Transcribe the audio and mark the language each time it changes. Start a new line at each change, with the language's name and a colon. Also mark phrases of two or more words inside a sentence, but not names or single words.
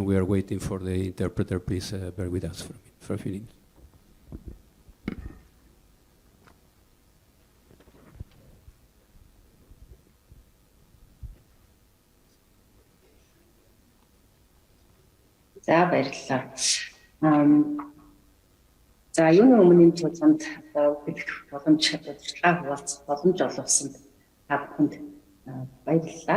English: We are waiting for the interpreter. Please bear with us for a few minutes.
Mongolian: За баярлалаа. За юуны өмнө тулганд хэлэх боломж ажиллагаа хуваалцах боломж олгосон та бүхэнд баярлалаа.